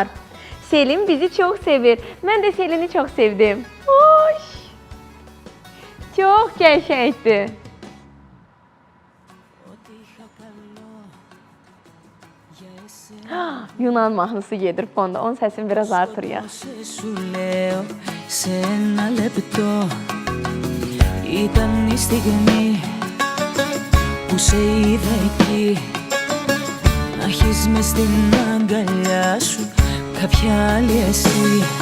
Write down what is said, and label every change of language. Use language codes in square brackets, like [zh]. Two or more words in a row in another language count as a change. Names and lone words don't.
[az] Selim bizi çox sevir. Mən də Selin'i çox sevdim. Hoş! Çox qəşəngdir. Yunan mahnısı gedir fonda. Onun səsini biraz artırıyor. [el] Σε ένα λεπτό ήταν η στιγμή που σε είδα εκεί, να έχεις μες στην αγκαλιά σου κάποια άλλη εσύ,